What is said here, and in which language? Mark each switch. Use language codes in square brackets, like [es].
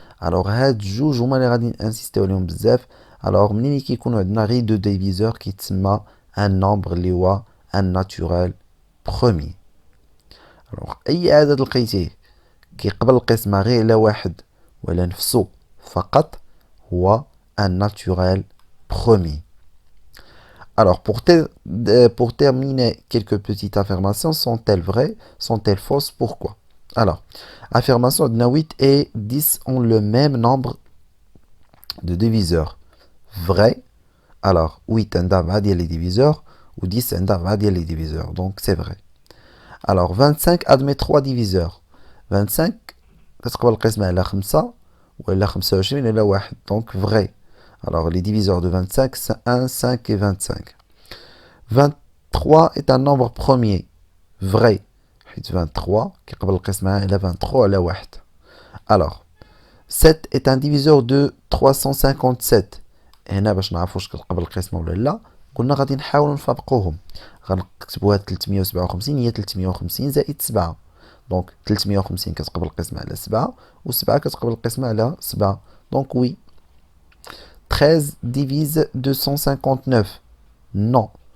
[ar] alors هاد جوج هما اللي غادي انسيستيو عليهم بزاف. alors منين كيكونوا عندنا غير دو ديفيزور كيتسمى ان نومبر اللي هو ان ناتورال بروميي. alors اي عدد لقيتيه كيقبل القسمه غير على واحد ولا نفسه فقط هو [fr] un naturel premier. Alors, pour terminer, quelques petites affirmations. Sont-elles vraies? Sont-elles fausses? Pourquoi? Alors, affirmation de 8 et 10 ont le même nombre de diviseurs. Vrai. Alors, 8 [ar] عندها ديال [fr] les diviseurs ou 10 عندها ديال les diviseurs. Donc, c'est vrai. Alors, 25 admet 3 diviseurs. [ar] 25 كتقبل القسمة على 5 ولا 25 على 1. [fr] Donc, vrai. Alors, les diviseurs de 25, c'est 1, 5 et 25. 23 est un nombre premier. Vrai. [ar] 23, qui قبل القسمة على 23 على 1. [fr] Alors, 7 est un diviseur de 357. [ar] هنا باش نعرفوا واش قبل القسمة ولا لا قلنا غادي نحاولوا نفرقوهم. غنكتبوها 357 هي 350 زائد 7. دونك 350 كتقبل القسمة على 7 و7 كتقبل القسمة على 7. [fr] دونك وي. 13 divise 259. Non.